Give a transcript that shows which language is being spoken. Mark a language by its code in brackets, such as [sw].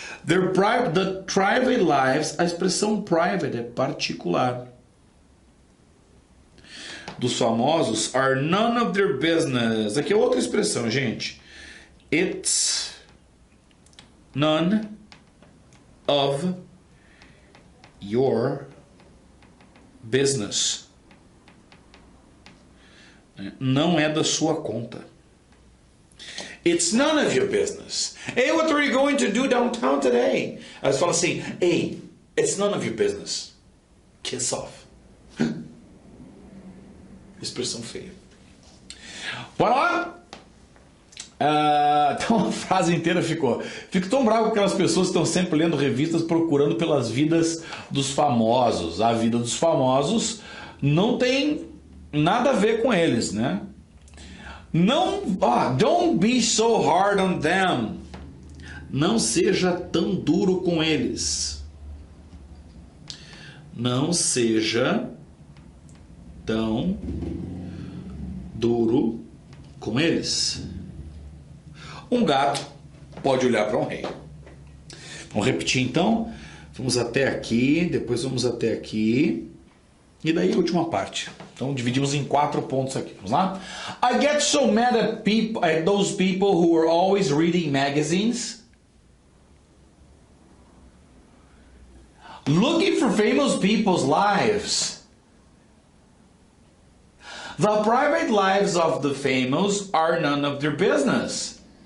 [en] The private lives, [pt] a expressão private é particular. Dos famosos [en] are none of their business. [pt] Aqui é outra expressão, gente. [en] It's none of your business. [pt] Não é da sua conta. [en] It's none of your business. Hey, what are you going to do downtown today? [pt] Aí você fala assim, [en] hey, it's none of your business. Kiss off. [pt] Expressão feia. Bora lá? Então a frase inteira ficou. Fico tão bravo com aquelas pessoas que estão sempre lendo revistas procurando pelas vidas dos famosos. A vida dos famosos não tem nada a ver com eles, né? [en] Não, don't be so hard on them. [pt] Não seja tão duro com eles. Não seja tão duro com eles. Um gato pode olhar para um rei. Vamos repetir então. Vamos até aqui, depois vamos até aqui. E daí a última parte. Então dividimos em 4 pontos aqui. Vamos lá? [en] I get so mad at those people who are always reading magazines. Looking for famous people's lives. The private lives of the famous are none of their business.